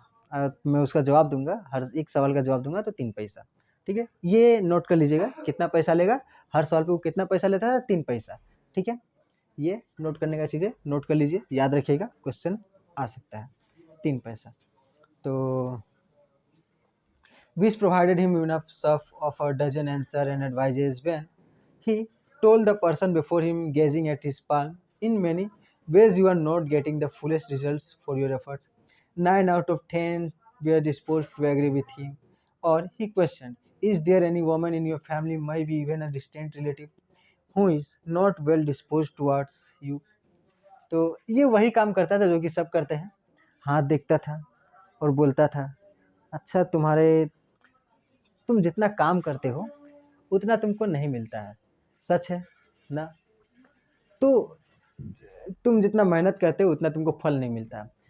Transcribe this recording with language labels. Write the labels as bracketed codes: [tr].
[hi] मैं उसका जवाब दूंगा, हर एक सवाल का जवाब दूंगा तो 3 पैसा। ठीक है, ये नोट कर लीजिएगा कितना पैसा लेगा हर सवाल पे, वो कितना पैसा लेता है, 3 पैसा। ठीक है, ये नोट करने का चीज़ है, नोट कर लीजिए, याद रखिएगा, क्वेश्चन आ सकता है 3 पैसा। [en] तो which provided him enough stuff of a dozen answer and advices when he told the person before him, gazing at his palm in many ways you are not getting the fullest results for your efforts. 9 out of 10 were disposed to agree with him. Or he questioned, is there any woman in your family, maybe even a distant relative, who is not well disposed towards you? [hi] तो ये वही काम करता था जो कि सब करते हैं। हाथ देखता था और बोलता था, अच्छा तुम जितना काम करते हो उतना तुमको नहीं मिलता है, सच है ना? तो तुम जितना मेहनत करते हो उतना तुमको फल नहीं मिलता।